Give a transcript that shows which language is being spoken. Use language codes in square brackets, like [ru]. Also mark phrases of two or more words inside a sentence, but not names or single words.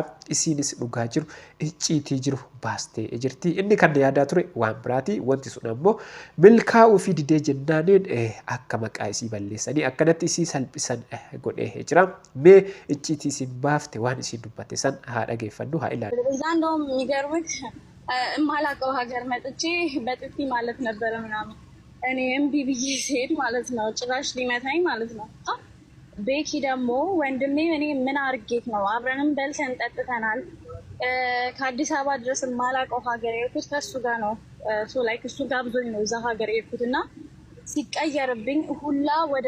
[om] Isiinis dhugaa jiru icciitii jiru baastee jirti. Inni kan yaadaa ture waan biraati. Wanti sun ammoo milkaa'uu fi didee jennaaniin akka maqaa isii balleessanii akkanatti isii salphisan godhee jira. Mee icciitii isin baafte waan isin dubbatte san haa dhageeffannu haa ilaallu. [am] እዛ እንደውም የሚገርምህ የማላውቀው ሀገር መጥቼ በጥፊ ማለት ነበረ ምናምን እኔ እምቢ ብዬ ስሄድ ማለት ነው ጭራሽ ሊመታኝ ማለት ነው። ቤኪ ደግሞ ወንድሜ እኔ ምን አርጌት ነው አብረንም በልተን ጠጥተናል። ከአዲስ አበባ ድረስ የማላውቀው ሀገር የሄድኩት ከሱ ጋር ነው። [en] so like [am] እሱ ጋብዞኝ ነው እዛ ሀገር የሄድኩት እና ሲቀየርብኝ ሁላ ወደ